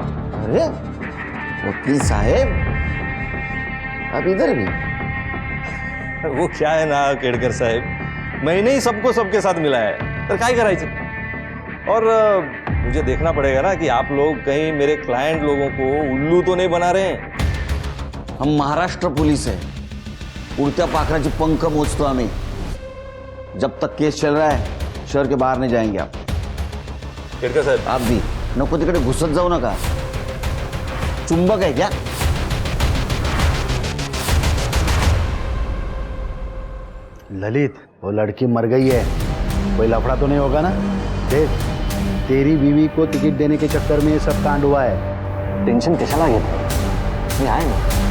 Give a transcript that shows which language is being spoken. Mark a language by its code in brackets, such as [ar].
[hi] अरे वकील साहब, आप इधर भी? वो क्या है ना केड़कर साहब, मैंने ही सबको सबके साथ मिला है, तो क्या कराई थी। और मुझे देखना पड़ेगा ना कि आप लोग कहीं मेरे क्लाइंट लोगों को उल्लू तो नहीं बना रहे हैं। [mr] हम महाराष्ट्र पोलीस आहे, उडत्या पाखराचे पंख मोजतो आम्ही। [hi] जब तक केस चल रहा है शहर के बाहर नहीं जाएंगे आप. फिर क्या साहेब? आप भी [mr] नको तिकडे घुसत जाऊ नका. चुंबक आहे क्या? [hi] ललित, वो लड़की मर गई है. कोई लफड़ा तो नहीं होगा ना? देख, तेरी बीवी को टिकट देने के चक्कर में ये सब कांड हुआ है. [mr] टेंशन कशाला घेत मी आहे ना.